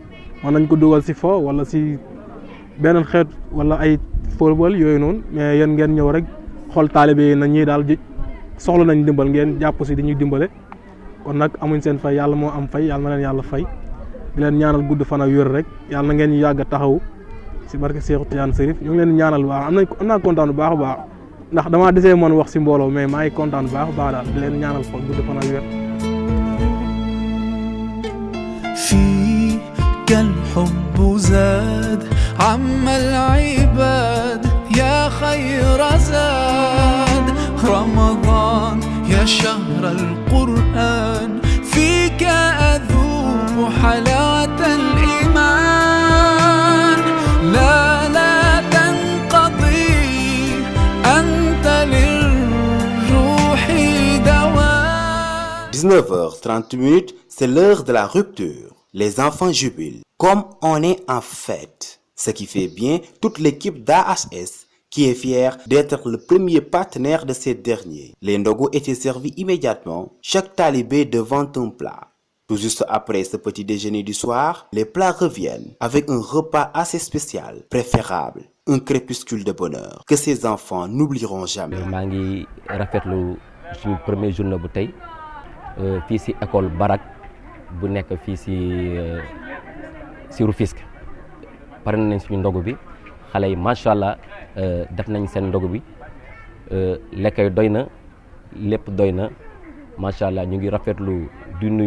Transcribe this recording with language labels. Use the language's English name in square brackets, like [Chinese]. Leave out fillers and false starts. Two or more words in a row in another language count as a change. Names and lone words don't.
[Wolof] mën nañ ko dugal si fo wala si beneen xeet wala ay football yooyu noonu mais yéen ngeen ñëw rek xool taalibe yi na ñii daal soxla nañ dimbal ngeen jàpp si dañuy dimbale kon nag amuñ seen fay yàlla moo am fay yàlla na leen yàlla fay di leen ñaanal gudd fan ak wér rek yàlla na ngeen ñu yàgg a taxaw si barke Seexu Tijaan Sërif ñu ngi leen ñaanal bu baax am naa kontaan bu baax a baax ndax damaa desee mën wax si mbooloo mais maa ngi kontaan bu baax a baax daal di leen ñaanal fa gudd fan ak wér. [Arabic] فيك الحب زاد عم العباد يا خير زاد رمضان يا شهر القرآن فيك أذوق حلاوة الإيمان لا تنقضي أنت للروح دواء [French] 19h30, c'est l'heure de la rupture. Les enfants jubilent, comme on est en fête. Ce qui fait bien toute l'équipe d'AHS qui est fière d'être le premier partenaire de ces derniers. Les ndogos étaient servis immédiatement, chaque talibé devant un plat. Tout juste après ce petit déjeuner du soir, les plats reviennent avec un repas assez spécial, préférable, un crépuscule de bonheur que ces enfants n'oublieront jamais. [Wolof] maa ngi rafetlu suñu [French] premier journée [Wolof] bu tey fii si école Barak bu nekk fii si Rufisque pare nañ suñu ndogu bi xale yi [Arabic] ما شاء الله [Wolof] def nañ seen ndogu bi lekk yi doy na lépp doy na [Arabic] ما شاء الله [Wolof] ñu ngi rafetlu di nuyu